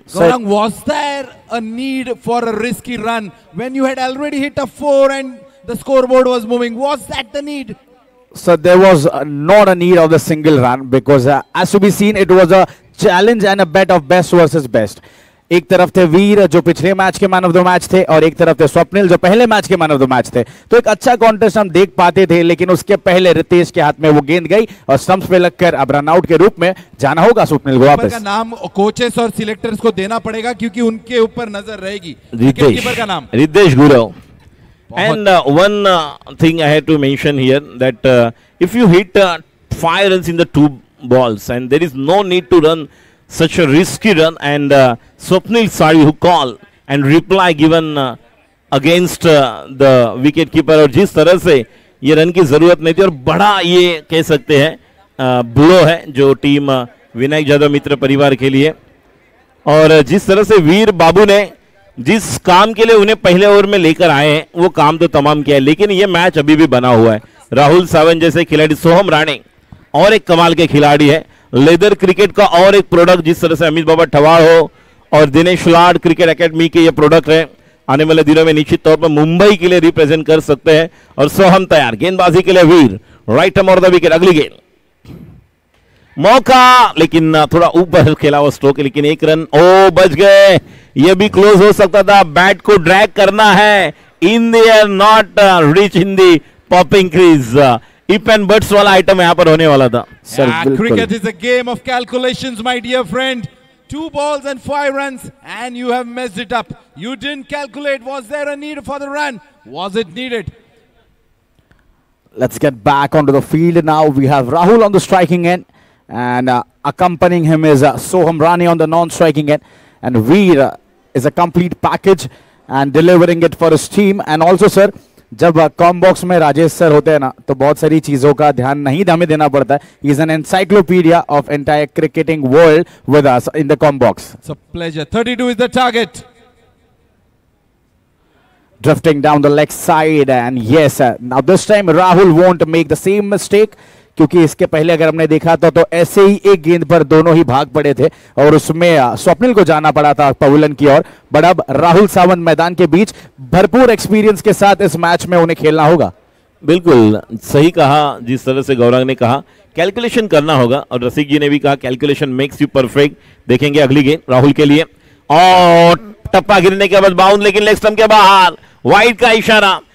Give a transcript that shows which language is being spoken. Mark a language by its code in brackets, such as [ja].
[en] Gaurang, was there a need for a risky run when you had already hit a 4 and the scoreboard was moving? Was that the need? So there was not a need of the single run, because as to be seen, it was a challenge and a bet of best versus best. [hi] एक तरफ थे वीर जो पिछले match के man of the match थे, और एक तरफ थे स्वप्निल जो पहले मैच के मैन ऑफ द मैच थे। तो एक अच्छा कॉन्टेस्ट हम देख पाते थे, लेकिन उसके पहले रितेश के हाथ में वो गेंद गई और स्टंप्स पे लगकर अब रन आउट के रूप में जाना होगा स्वप्निल को वापस। का नाम कोचेस और सिलेक्टर्स को देना पड़ेगा, क्योंकि उनके ऊपर नजर रहेगी। रितेश का नाम Ritesh Gurav. [en] And one thing I had to mention here, that if you hit 5 runs in the 2 balls and there is no need to run such a risky run, and Swapnil Salvi who call and reply given against the wicket keeper, [hi] और जिस तरह से ये run की जरूरत नहीं थी, और बड़ा ये कह सकते हैं ब्लो है जो टीम विनायक जाधव मित्र परिवार के लिए। और जिस तरह से वीर बाबू ने जिस काम के लिए उन्हें पहले ओवर में लेकर आए हैं वो काम तो तमाम किया है, लेकिन ये मैच अभी भी बना हुआ है। राहुल सावंत जैसे खिलाड़ी, सोहम राणे और एक कमाल के खिलाड़ी है, लेदर क्रिकेट का और एक प्रोडक्ट, जिस तरह से अमित बाबा ठवाड़ हो और दिनेश लाड क्रिकेट एकेडमी के ये प्रोडक्ट है, आने वाले दिनों में निश्चित तौर पर मुंबई के लिए रिप्रेजेंट कर सकते हैं। और सोहम तैयार गेंदबाजी के लिए, वीर [en] Right hand off the wicket. [hi] अगली गेंद मौका, लेकिन थोड़ा ऊपर खेला हुआ स्ट्रोक, लेकिन 1 रन। ओ बच गए, ये भी क्लोज हो सकता था। बैट को ड्रैग करना है [en] In the air, not reach in the popping crease. [hi] If and buts वाला आइटम यहाँ पर होने वाला था। Sir [en] Cricket is a game of calculations, my dear friend. 2 balls and 5 runs, and you have messed it up. You didn't calculate. Was there a need for the run? Was it needed? Let's get back onto the field now. We have Rahul on the striking end, and accompanying him is Soham Rane on the non-striking end, and Veer is a complete package and delivering it for his team. And also, sir, [hi] जब com box में Rajesh sir होते हैं ना, तो बहुत सारी चीजों का ध्यान नहीं हमें देना पड़ता है. [en] He is an encyclopedia of entire cricketing world with us in the comm box. It's a pleasure. 32 is the target. Drifting down the leg side, and yes, now this time Rahul won't make the same mistake, [hi] क्योंकि इसके पहले अगर हमने देखा तो ऐसे ही एक गेंद पर दोनों ही भाग पड़े थे और उसमें स्वप्निल को जाना पड़ा था पवेलियन की ओर. बट अब राहुल सावंत मैदान के बीच भरपूर एक्सपीरियंस के साथ इस मैच में उन्हें खेलना होगा. बिल्कुल सही कहा, जिस तरह से गौरव ने कहा कैलकुलेशन करना होगा, और रसिक जी ने भी कहा [en] Calculation makes you perfect. [hi] देखेंगे अगली गेंद राहुल के लिए, और टप्पा गिरने के बाद बाउंड, लेकिन लेग स्टंप के बाहर, वाइड का इशारा.